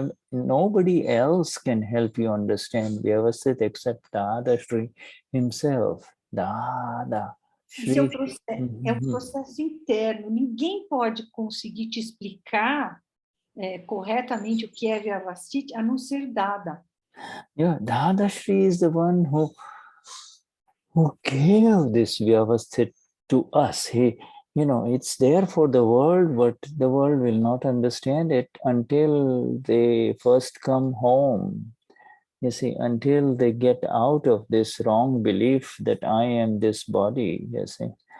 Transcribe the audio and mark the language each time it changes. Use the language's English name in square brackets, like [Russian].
[English] Nobody else can help you understand Vyavasthit except Dadashri himself. Dada. [Portuguese] Esse é um processo interno. Ninguém pode conseguir te explicar corretamente o que é Vyavasthit, a não ser dada. [English] Yeah, Dadashri is the one who gave this Vyavasthit to us. It's there for the world, but the world will not understand it until they first come home. You see, until they get out of this wrong belief that I am this body, you see.